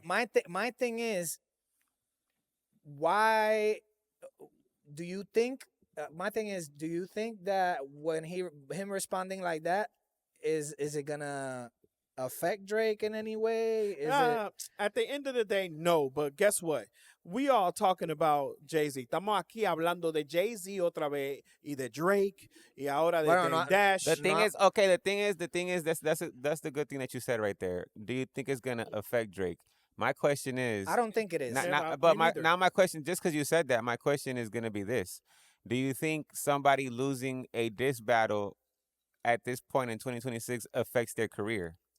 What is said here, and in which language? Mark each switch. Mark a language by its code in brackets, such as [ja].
[en] But my thing is, why do you think? My thing is, do you think that when him responding like that, is it gonna affect Drake in any way? Is it? At the end of the day, no. But guess what? We all talking about Jay-Z. [es] Estamos aquí hablando de Jay-Z otra vez y de Drake y ahora de Bueno, no, [en] Dash. The thing No. is, okay. The thing is, that's the good thing that you said right there. Do you think it's gonna affect Drake? My question is, I don't think it is. Me neither. now my question, just because you said that, my question is gonna be this: do you think somebody losing a diss battle at this point in 2026 affects their career?